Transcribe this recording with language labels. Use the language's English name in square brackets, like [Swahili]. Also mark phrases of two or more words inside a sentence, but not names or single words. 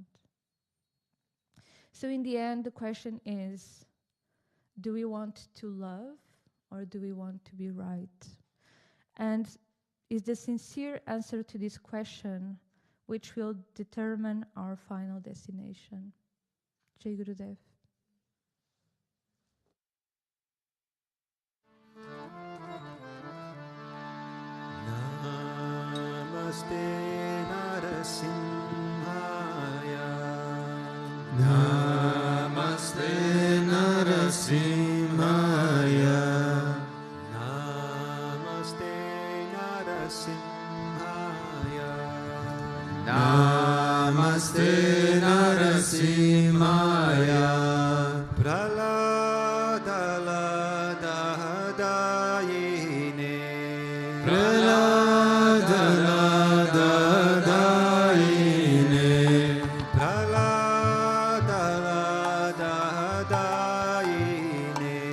[English] So in the end, the question is, do we want to love or do we want to be right? And is the sincere answer to this question which will determine our final destination. [Sanskrit] जय गुरुदेव. नमस्ते नरसिंहाय. नमस्ते नरसिंहाय. नमस्ते नरसिंहाय. नमस्ते नरसिंहाय. Praladadadayine. Praladadadayine. Praladadadayine.